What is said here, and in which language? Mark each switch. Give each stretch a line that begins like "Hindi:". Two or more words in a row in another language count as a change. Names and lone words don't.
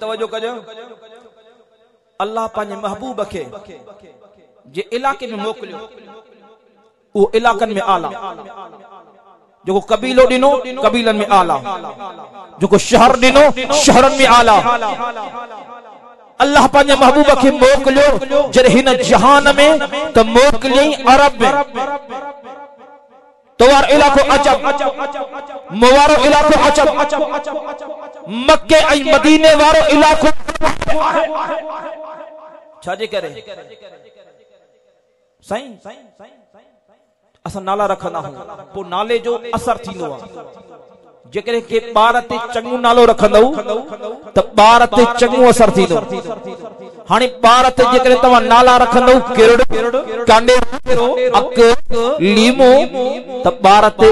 Sindhi: तवज्जो कजो अल्लाह पंहिंजे महबूब खे जे इलाके में मोकिलियो वो इलाकन में आला जो कबीलो दिनो कबीलन में आला जो शहर दिनो शहरन में आला अल्लाह पंहिंजे महबूब खे मोकिलियो जॾहिं हिन जहान में तो मोकिलियई अरब में तो वार इलाको अजब मुवारो इलाको अजब मक्के ऐं मदीने वारो इलाको छाजे करे साईं असां नाला रखंदा आहियूं पोइ नाले जो असर थींदो आहे जेकरे के ॿार ते चङो नालो रखंदव त ॿार ते चङो असर थींदो हाणे ॿार ते जेकरे तव्हां नाला रखंदव केरड़ कांडे अक लीमो त ॿार ते